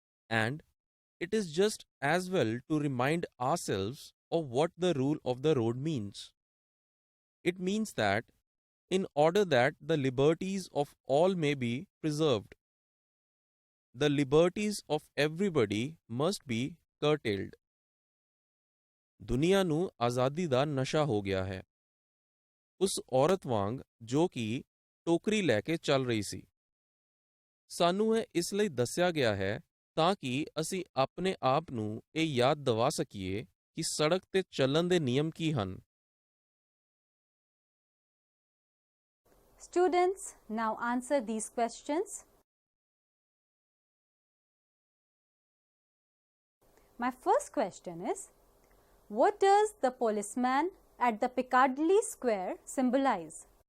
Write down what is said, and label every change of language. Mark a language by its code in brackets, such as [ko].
[en] And it is just as well to remind ourselves of what the rule of the road means. It means that in order that the liberties of all may be preserved, the liberties of everybody must be curtailed. [pa] ਦੁਨੀਆ ਨੂੰ ਆਜ਼ਾਦੀ ਦਾ ਨਸ਼ਾ ਹੋ ਗਿਆ ਹੈ, ਉਸ ਔਰਤ ਵਾਂਗ ਜੋ ਕਿ ਟੋਕਰੀ ਲੈ ਕੇ ਚੱਲ ਰਹੀ ਸੀ। ਸਾਨੂੰ ਇਹ ਇਸ ਲਈ ਦੱਸਿਆ ਗਿਆ ਹੈ ਤਾਂ ਕਿ ਅਸੀਂ ਆਪਣੇ ਆਪ ਨੂੰ ਇਹ ਯਾਦ ਦਿਵਾ ਸਕੀਏ ਕਿ ਸੜਕ ਤੇ ਚੱਲਣ ਦੇ ਨਿਯਮ ਕੀ ਹਨ। [en] Students, now answer these questions. My first question is, what does the policeman at the Piccadilly Square symbolize?